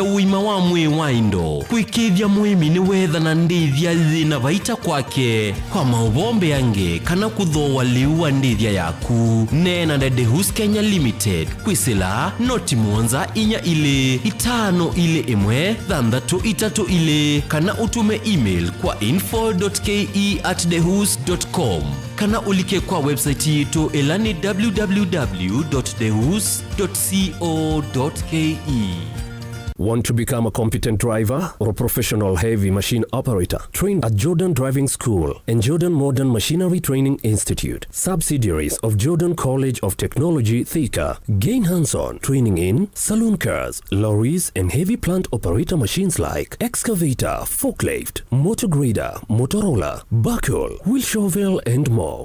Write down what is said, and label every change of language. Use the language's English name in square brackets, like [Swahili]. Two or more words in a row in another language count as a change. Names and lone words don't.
[Kamba] uima wa mwe waindo kuikithia muimi ni wetha na ndithia thina vaita kwake kwa maubombe yange kana kuthoa liwa ndithia yaku nena na DeHus Kenya Limited kwisila noti muonza inya ile itano ile imwe thandatu itatu ile kana utume email kwa info.ke@dehus.com kana ulike kwa website yetu elani www.dehus.co.ke. [English] Want to become a competent driver or a professional heavy machine operator? Train at Jordan Driving School and Jordan Modern Machinery Training Institute, subsidiaries of Jordan College of Technology, Thika. Gain hands-on training in saloon cars, lorries, and heavy plant operator machines like excavator, forklift, motor grader, Motorola, backhoe, wheel shovel, and more.